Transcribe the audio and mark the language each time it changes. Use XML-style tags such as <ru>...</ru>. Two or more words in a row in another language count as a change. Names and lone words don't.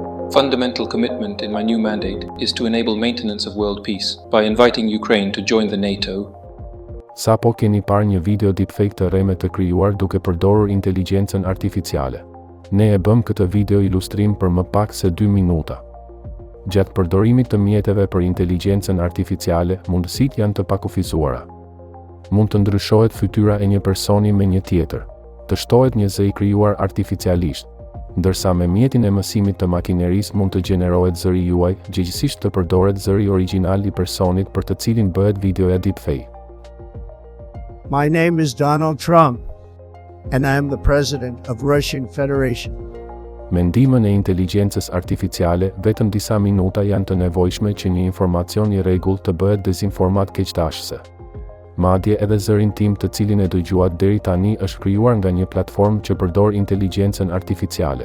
<en>fundamental commitment in my new mandate is to enable maintenance of world peace by inviting Ukraine to join the NATO.</en> <sq>Sapo keni parë një video deepfake të rreme të krijuar duke përdorur inteligjencën artificiale. Ne e bëm këtë video ilustrim për më pak se 2 minuta. Gjatë përdorimit të mjeteve për inteligjencën artificiale, mundësitë janë të pakufizuara. Mund të ndryshohet fytyra e një personi me një tjetër, të shtohet një zë i krijuar artificialisht, ndërsa me mjetin e mësimit të makinerisë mund të gjenerohet zëri juaj, gjithsesi të përdoret zëri origjinal i personit për të cilin bëhet videoja deepfake.</sq> <en>My name is Donald Trump, and I am the president of Russian Federation.</en> <sq>Me ndihmën e inteligjencës artificiale, vetëm disa minuta janë të nevojshme që një informacion i rregullt të bëhet dezinformat keqdashëse. Madje edhe zërin tim të cilin e dëgjuat deri tani është krijuar nga një platformë që përdor inteligjencën artificiale.</sq>